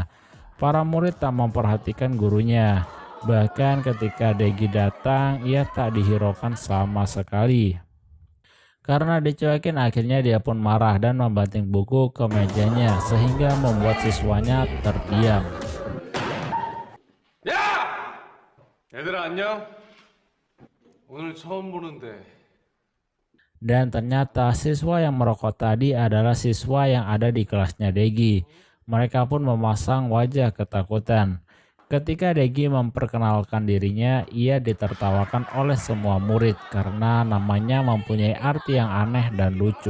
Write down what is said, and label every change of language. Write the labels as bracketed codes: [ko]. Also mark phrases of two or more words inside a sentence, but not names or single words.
[id] Para murid tak memperhatikan gurunya. Bahkan ketika Degi datang, ia tak dihiraukan sama sekali. Karena dicuekin, akhirnya dia pun marah dan membanting buku ke mejanya sehingga membuat siswanya terdiam. [ko] 야! 얘들아 안녕? 오늘 처음 보는데. [id] Dan ternyata siswa yang merokok tadi adalah siswa yang ada di kelasnya Degi. Mereka pun memasang wajah ketakutan. Ketika Degi memperkenalkan dirinya, ia ditertawakan oleh semua murid karena namanya mempunyai arti yang aneh dan lucu.